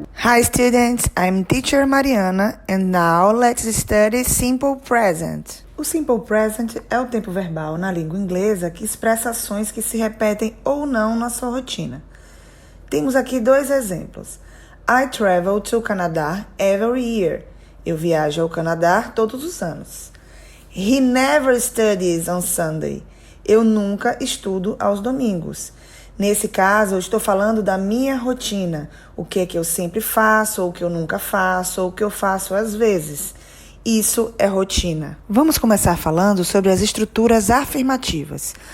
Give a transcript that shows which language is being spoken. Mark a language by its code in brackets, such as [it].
[en] Hi students, I'm teacher Mariana and now let's study simple present. [pt] O simple present é o tempo verbal na língua inglesa que expressa ações que se repetem ou não na sua rotina. Temos aqui dois exemplos. [en] I travel to Canada every year. [pt] Eu viajo ao Canadá todos os anos. [en] He never studies on Sunday. [pt] Eu nunca estudo aos domingos. Nesse caso, eu estou falando da minha rotina, o que é que eu sempre faço, ou o que eu nunca faço, ou o que eu faço às vezes. Isso é rotina. Vamos começar falando sobre as estruturas afirmativas.